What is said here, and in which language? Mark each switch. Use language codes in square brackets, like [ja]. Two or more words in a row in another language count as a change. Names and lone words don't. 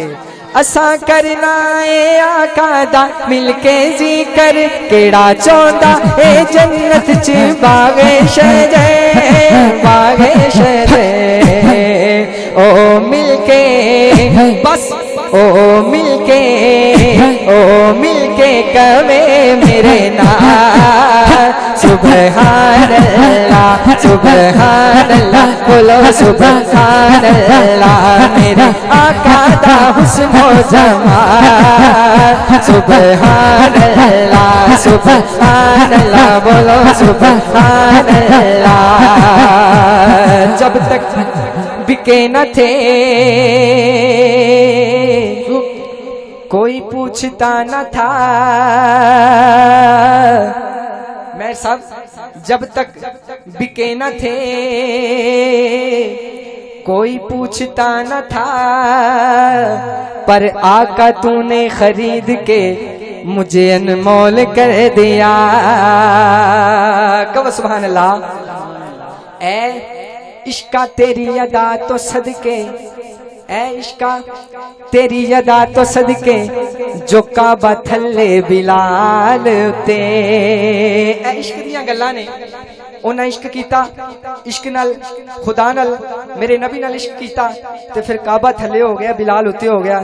[pa] اساں کرنا ہے آقا دا ملکے ذکر، کیہڑا چاہتا ہے جنت چ باغِ شجر، باغِ شجر. او ملکے بس، او ملکے، او ملکے کہوے میرے نال [ar] سبحان الله، سبحان الله, [pa] بولو [ar] سبحان الله. [pa] میرے آقا دا حسنو جمال [ar] سبحان الله، سبحان الله, بولو سبحان الله. [ur] جب تک بکے نہ تھے کوئی پوچھتا نہ تھا، میں سب جب تک بکے نہ تھے کوئی پوچھتا نہ تھا، پر آقا تونے خرید کے مجھے انمول کر دیا. [ar] کہو سبحان الله. [pa] اے عشقا تیری ادا توں صدقے، اے عشقا تیری ادا توں صدقے جو کعبہ تھلے بلال تے. اے عشق دیاں گلاں نے، انہیں عشق کیا، عشق نال خدا نال میرے نبی نال عشق کیا، تے فیر کعبہ تھلے ہو گیا، بلال اتے ہو گیا.